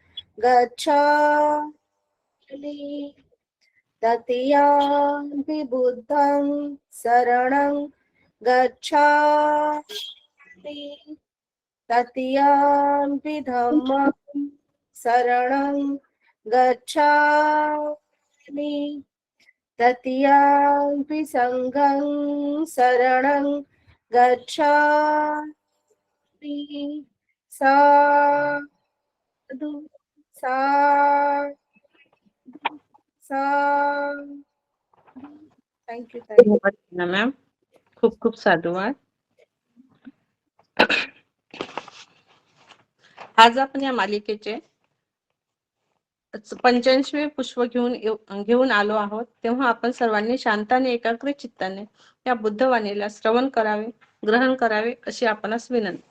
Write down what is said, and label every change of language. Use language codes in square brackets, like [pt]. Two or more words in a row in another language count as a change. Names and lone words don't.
[pi] गच्छामि, तृतीयंपि बुद्धं शरणं गच्छामि, तृतीयंपि धम्मं शरणं गच्छामि, तृतीयंपि संघं शरणं गच्छामि. साधु साधु साधु. [mr] थँक्यू. मॅम, खूप खूप साधुवाद. आज आपण या मालिकेचे 85वे पुष्प घेऊन आलो आहोत. तेव्हा आपण सर्वांनी शांत आणि एकाग्र चित्ताने या बुद्धवाणीला श्रवण करावे, ग्रहण करावे अशी आपणास विनंती.